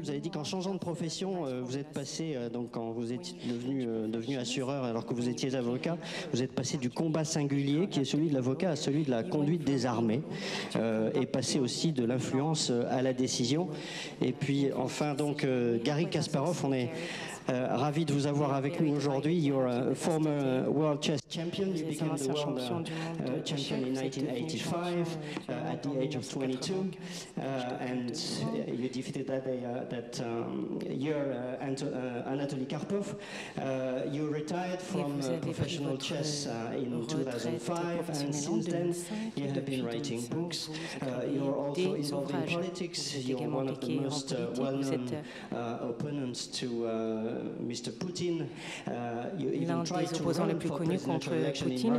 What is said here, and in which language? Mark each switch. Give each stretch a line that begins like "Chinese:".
French: Vous avez dit qu'en changeant de profession, vous êtes passé donc quand vous êtes devenu assureur alors que vous étiez avocat, vous êtes passé du combat singulier qui est celui de l'avocat à celui de la conduite des armées et passé aussi de l'influence à la décision. Et puis enfin donc Garry Kasparov, on est ravi de vous avoir avec nous aujourd'hui.
English: You're a former world chess champion. You became the world champion in 1985 at the age of 22, and you defeated that year Anatoly Karpov. You retired from professional chess in 2005, and since then you have been writing books. You're also involved in politics. You're one of the most well-known opponents to Mr. Putin.
French: L'un des opposants les plus connus contre Poutine.